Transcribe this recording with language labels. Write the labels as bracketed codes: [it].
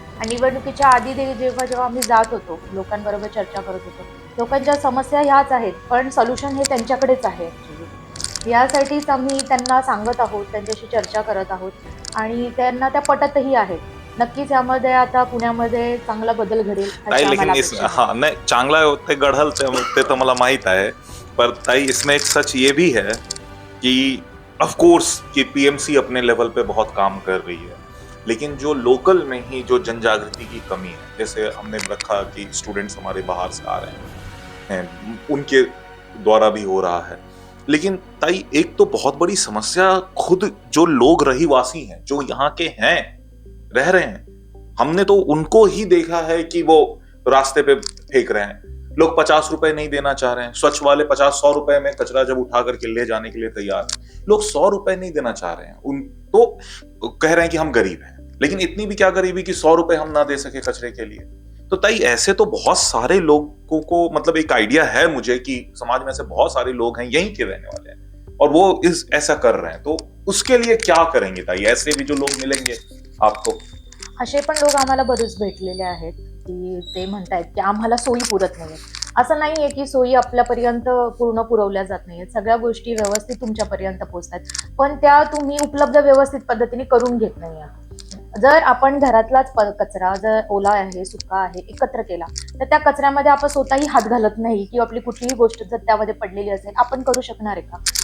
[mr] आणि निवडणुकीच्या आधी जेव्हा आम्ही जात होतो, लोकांबरोबर चर्चा करत होतो, लोकांच्या समस्या ह्याच आहेत, पण सोल्युशन हे त्यांच्याकडेच आहे ॲक्च्युली. यासाठीच आम्ही त्यांना सांगत आहोत, त्यांच्याशी चर्चा करत आहोत आणि त्यांना त्या पटतही आहेत. नक्कीच यामध्ये आता पुण्यामध्ये चांगला बदल घडेल ताई. [hi] लेकिन हाँ नहीं [mr] चांगला ते गढ़ल ते तो मला माहित आहे, [hi] पर ताई इसमें एक सच ये भी है कि ऑफ कोर्स कि पीएमसी अपने लेवल पे बहुत काम कर रही है, लेकिन जो लोकल में ही जो जनजागृति की कमी है, जैसे हमने रखा कि स्टूडेंट्स हमारे बाहर से आ रहे हैं, उनके द्वारा भी हो रहा है. लेकिन ताई एक तो बहुत बड़ी समस्या खुद जो लोग रहीवासी हैं, जो यहाँ के हैं, रह रहे हैं, हमने तो उनको ही देखा है कि वो रास्ते पे फेंक रहे हैं. लोग 50 रुपए नहीं देना चाह रहे हैं. स्वच्छ वाले 50-100 रुपए में कचरा जब उठा करके ले जाने के लिए तैयार हैं. लोग 100 रुपए नहीं देना चाह रहे हैं. उन तो कह रहे हैं कि हम गरीब हैं, लेकिन इतनी भी क्या गरीबी कि 100 रुपए हम ना दे सके कचरे के लिए. तो ताई ऐसे तो बहुत सारे लोगों को मतलब एक आइडिया है मुझे कि समाज में ऐसे बहुत सारे लोग हैं यहीं के रहने वाले हैं और वो ऐसा कर रहे हैं. तो उसके लिए क्या करेंगे ताई? ऐसे भी जो लोग मिलेंगे आपको? [mr] असे पण लोक आम्हाला बरेच भेटलेले आहेत की ते म्हणतायत की आम्हाला सोयी पुरत नाहीये. असं नाहीये की सोयी आपल्यापर्यंत पूर्ण पुरवल्या जात नाहीयेत. सगळ्या गोष्टी व्यवस्थित तुमच्यापर्यंत पोहोचतात, पण त्या तुम्ही उपलब्ध व्यवस्थित पद्धतीने करून घेत नाही आहात. जर आपण घरातलाच कचरा जर ओला आहे, सुका आहे, एकत्र केला, तर त्या कचऱ्यामध्ये आपण स्वतःही हात घालत नाही किंवा आपली कुठलीही गोष्ट जर त्यामध्ये पडलेली असेल, आपण करू शकणार आहे का?